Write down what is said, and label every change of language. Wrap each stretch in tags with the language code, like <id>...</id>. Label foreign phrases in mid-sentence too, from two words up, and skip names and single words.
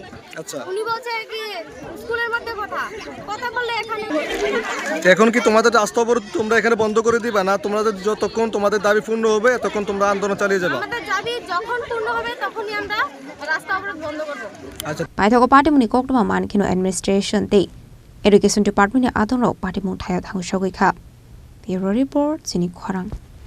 <bn>আচ্ছা উনি বলছে কি স্কুলের মধ্যে কথা বললে এখানে এখন কি তোমাদের রাস্তা অবরোধ তোমরা এখানে বন্ধ করে দিবা না তোমাদের যতক্ষণ তোমাদের দাবি পূর্ণ হবে তখন তোমরা আন্দোলন চালিয়ে যাবে আমাদের দাবি যখন পূর্ণ হবে তখনই আমরা রাস্তা অবরোধ বন্ধ করব আচ্ছা</bn> <trp>Paithoko party muni koktoma mankino administration te</trp> <en>Education Department</en> <trp>ni adongrok party mung thayo thangshogoi kha</trp> <en>Bureau Report</en> <trp>Chini Khorang</trp>